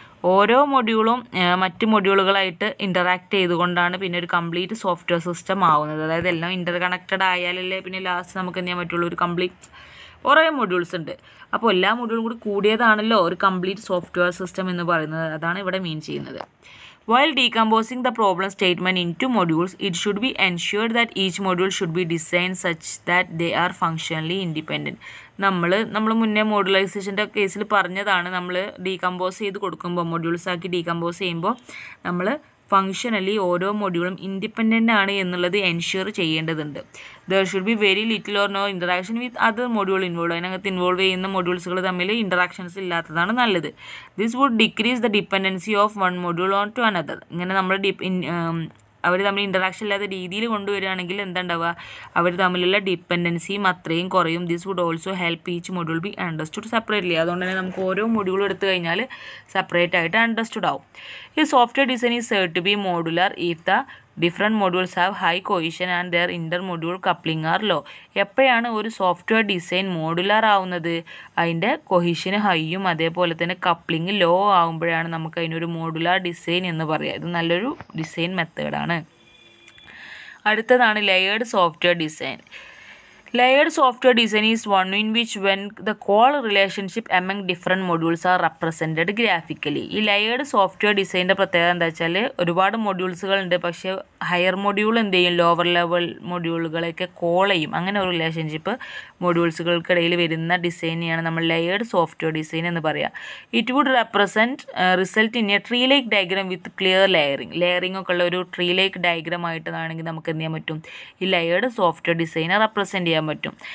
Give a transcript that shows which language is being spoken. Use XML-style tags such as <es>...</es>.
<ml>ഓരോ മൊഡ്യൂളും മറ്റ് മൊഡ്യൂളുകളായിട്ട് ഇൻ്ററാക്ട് ചെയ്തുകൊണ്ടാണ് പിന്നെ ഒരു കംപ്ലീറ്റ് സോഫ്റ്റ്വെയർ സിസ്റ്റം ആവുന്നത്. അതായത് എല്ലാം ഇൻ്റർ കണക്റ്റഡ് ആയാലല്ലേ പിന്നെ ലാസ്റ്റ് നമുക്ക് എന്ത് ചെയ്യാൻ പറ്റുള്ളൂ, ഒരു കംപ്ലീറ്റ് കുറേ മൊഡ്യൂൾസ് ഉണ്ട്. അപ്പോൾ എല്ലാ മൊഡ്യൂളും കൂടി കൂടിയതാണല്ലോ ഒരു കംപ്ലീറ്റ് സോഫ്റ്റ്വെയർ സിസ്റ്റം എന്ന് പറയുന്നത്. അതാണ് ഇവിടെ മീൻ ചെയ്യുന്നത്.</ml> <en>While decomposing the problem statement into modules, it should be ensured that each module should be designed such that they are functionally independent.</en> <ml>നമ്മൾ മുന്നേ മോഡുലൈസേഷൻ്റെ കേസിൽ പറഞ്ഞതാണ്, നമ്മൾ ഡീകമ്പോസ് ചെയ്ത് കൊടുക്കുമ്പോൾ മൊഡ്യൂൾസ് ആക്കി ഡീകമ്പോസ് ചെയ്യുമ്പോൾ നമ്മൾ ഫങ്ഷനലി ഓരോ മൊഡ്യൂളും ഇൻഡിപെൻഡൻ്റ് ആണ് എന്നുള്ളത് എൻഷ്യൂർ ചെയ്യേണ്ടതുണ്ട്.</ml> <en>There should be very little or no interaction with other module involve.</en> <ml>അതിനകത്ത് ഇൻവോൾവ് ചെയ്യുന്ന മൊഡ്യൂൾസുകൾ തമ്മിൽ ഇൻറ്ററാക്ഷൻസ് ഇല്ലാത്തതാണ് നല്ലത്.</ml> <en>This would decrease the dependency of one module on to another.</en> <ml>ഇങ്ങനെ നമ്മൾ അവർ തമ്മിൽ ഇൻറ്ററാക്ഷൻ ഇല്ലാത്ത രീതിയിൽ കൊണ്ടുവരികയാണെങ്കിൽ എന്താണ്ടാവുക, അവർ തമ്മിലുള്ള ഡിപ്പെൻഡൻസിയും അത്രയും കുറയും.</ml> <en>This would also help each module be understood separately.</en> <ml>അതുകൊണ്ട് തന്നെ നമുക്ക് ഓരോ മൊഡ്യൂളും എടുത്തു കഴിഞ്ഞാൽ സെപ്പറേറ്റ് ആയിട്ട് അണ്ടർസ്റ്റുഡ് ആവും.</ml> <en>ഈ software design is said to be modular if the different modules have high cohesion and their inter module coupling are low.</en> <ml>എപ്പോഴാണ് ഒരു സോഫ്റ്റ്വെയർ ഡിസൈൻ മോഡുലാർ ആവുന്നത്? അതിൻ്റെ കൊഹിഷന് ഹൈയും അതേപോലെ തന്നെ കപ്ലിംഗ് ലോ ആകുമ്പോഴാണ് നമുക്ക് അതിനൊരു മോഡുലാർ ഡിസൈൻ എന്ന് പറയുക. ഇത് നല്ലൊരു ഡിസൈൻ മെത്തേഡാണ്. അടുത്തതാണ് layered software design.</ml> <en>Layered software design is one in which when the call relationship among different modules are represented graphically.</en> <ml>ഈ ലെയേർഡ് സോഫ്റ്റ്വെയർ ഡിസൈൻ്റെ പ്രത്യേകത എന്താ വെച്ചാൽ ഒരുപാട് മൊഡ്യൂൾസുകളുണ്ട്, പക്ഷേ ഹയർ മൊഡ്യൂൾ എന്ത് ചെയ്യും, ലോവർ ലെവൽ മൊഡ്യൂളുകളെയൊക്കെ കോൾ ചെയ്യും. അങ്ങനെ ഒരു റിലേഷൻഷിപ്പ് മൊഡ്യൂൾസുകൾക്കിടയിൽ വരുന്ന ഡിസൈനെയാണ് നമ്മൾ ലെയേർഡ് സോഫ്റ്റ്വെയർ ഡിസൈൻ എന്ന് പറയുക.</ml> <en>it would result in a tree like diagram with clear layering</en> <ml>ഒക്കെ ഉള്ള ഒരു ട്രീ ലൈക്ക് ഡയഗ്രാം ആയിട്ടാണെങ്കിൽ നമുക്ക് എന്ത് ചെയ്യാൻ പറ്റും, ഈ ലെയേർഡ് സോഫ്റ്റ്വെയർ ഡിസൈനെ റെപ്രസെൻറ്റ് ചെയ്യാൻ പറ്റും.</ml>